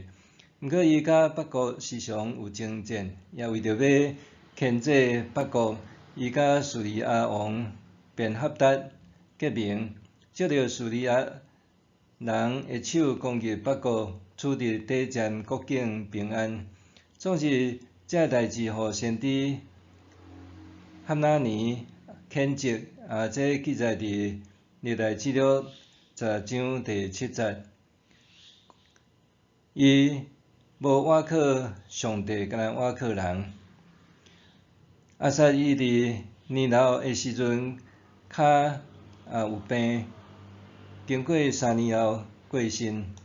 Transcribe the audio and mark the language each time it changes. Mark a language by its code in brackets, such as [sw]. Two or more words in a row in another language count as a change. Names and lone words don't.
[nan] 毋过伊甲北国时常有征战，也为着要牵制北国， 伊甲叙利亚王便哈达结盟，接着叙利亚人下手攻击北国，取得短暂国境平安。总是这代志，互先知哈拿尼谴责。这记载伫历代志录10章第7节。伊无倚靠上帝，敢若倚靠人。阿撒伊伫年老的时阵，脚有病，经过3年后过身。